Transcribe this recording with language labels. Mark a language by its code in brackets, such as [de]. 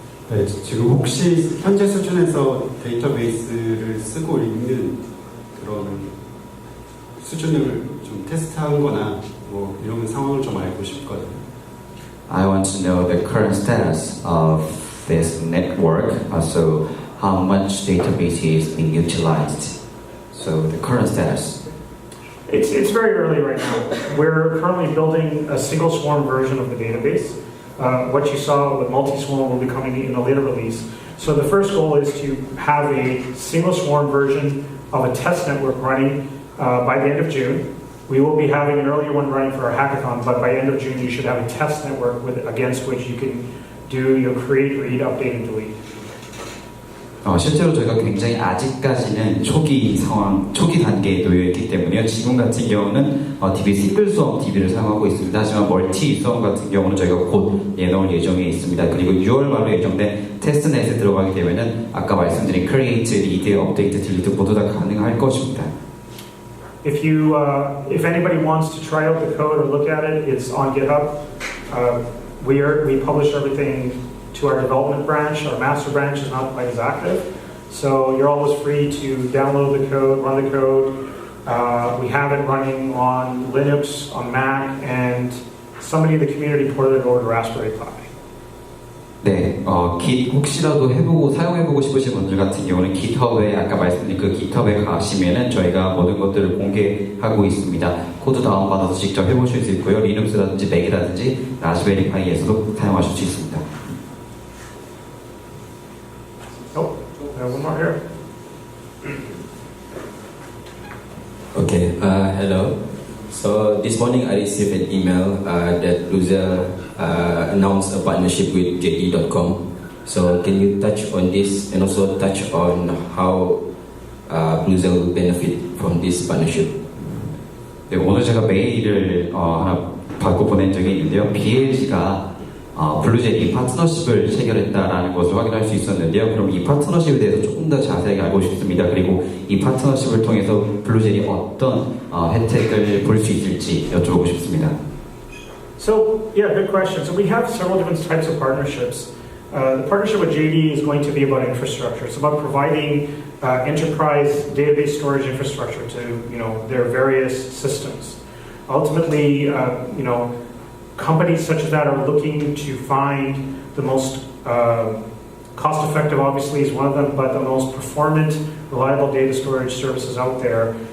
[ko] 네, 지금 혹시 현재 수준에서 데이터베이스를 쓰고 읽는 그런 수준을 좀 테스트한 거나 뭐 이런 상황을 좀 알고 싶거든요. [en] I want to know the current status of this network, also how much database is being utilized. So the current status. It's very early right now. We're currently building a single swarm version of the database. What you saw with multi-swarm will be coming in a later release. So the first goal is to have a single swarm version of a test network running by the end of June. We will be having an earlier one running for our hackathon, but by end of June you should have a test network against which you can do your create, read, update, and delete. [ko] 실제로 저희가 굉장히 아직까지는 초기 단계에 놓여 있기 때문에요. 지금 같은 경우는 DB 싱글 수험 DB를 사용하고 있습니다. 하지만 멀티 수험 같은 경우는 저희가 곧 내놓을 예정에 있습니다. 그리고 6월 말로 예정된 테스트넷에 들어가게 되면은 아까 말씀드린 크리에이트, 리드, 업데이트, 딜리트 모두 다 가능할 것입니다. [en] if anybody wants to try out the code or look at it, it's on GitHub. We publish everything to our development branch. Our master branch is not quite as active. So you're always free to download the code, run the code. We have it running on Linux, on Mac, and somebody in the community ported it over to Raspberry Pi. [ko] 네, Git 혹시라도 해보고 사용해보고 싶으신 분들 같은 경우는 GitHub에 아까 말씀드린 그 GitHub에 가시면은 저희가 모든 것들을 공개하고 있습니다. 코드 다운받아서 직접 해보실 수 있고요. 리눅스라든지 맥이라든지 라즈베리 파이에서도 사용하실 수 있습니다. [en] Nope, one more here. Okay, hello. So this morning I received an email that Bluezell announced a partnership with JD.com. So can you touch on this and also touch on how Bluezell will benefit from this partnership? [ko] 네, 오늘 제가 메일을 하나 받고 보낸 적이 있는데요. BLG가 블루젤이 파트너십을 체결했다라는 것을 확인할 수 있었는데요. 그럼 이 파트너십에 대해서 조금 더 자세하게 알고 싶습니다. 그리고 이 파트너십을 통해서 블루젤이 어떤 혜택을 볼 수 있을지 여쭤보고 싶습니다. [en] So, yeah, good question. So we have several different types of partnerships. The partnership with JD is going to be about infrastructure. It's about providing enterprise database storage infrastructure to their various systems. Ultimately, companies such as that are looking to find the most cost-effective, obviously, is one of them, but the most performant, reliable data storage services out there.